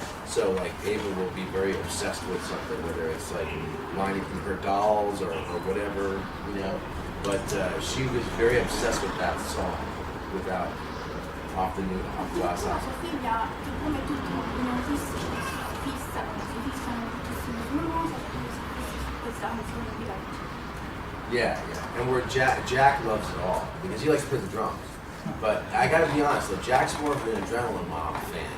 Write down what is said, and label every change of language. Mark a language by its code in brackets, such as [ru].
[en] So like Ava will be very obsessed with something, whether it's like lining her dolls or whatever, you know. But she was very obsessed with that song, Without off the last album. [it] sua figlia, che come tutti gli autisti si fissano moltissimo su una cosa, su questa canzone di legge. [en] Yeah. And where Jack loves it all because he likes to play the drums. But I gotta be honest, though, Jack's more of an adrenaline mob fan.